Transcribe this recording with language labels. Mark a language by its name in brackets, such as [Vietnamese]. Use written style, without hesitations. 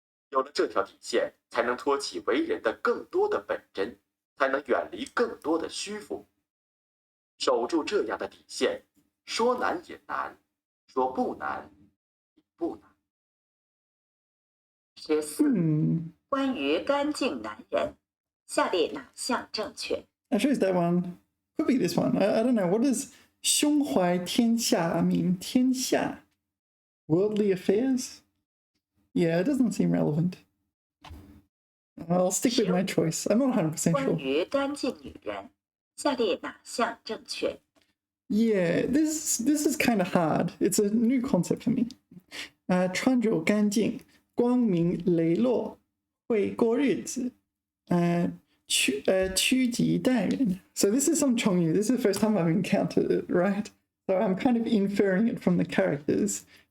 [Chinese] 有了这条底线，才能托起为人的更多的本真，才能远离更多的虚浮。守住这样的底线，说难也难，说不难也不难。 14. 关于干净男人，下列哪项正确？ [English] I chose that one. Could be this one. I don't know. What does 胸怀天下 mean? 天下?Worldly affairs? Yeah, it doesn't seem relevant. I'll stick with my choice. I'm not 100% [Chinese] 关 [English] sure. [Chinese] 于干净女人，下列哪项正确？ [English] Yeah, this is kind of hard. It's a new concept for me. [Chinese] 穿着干净，光明磊落，会过日子，趋吉待人. [English] So this is some Chongyu. This is the first time I've encountered it, right? So I'm kind of inferring it from the characters.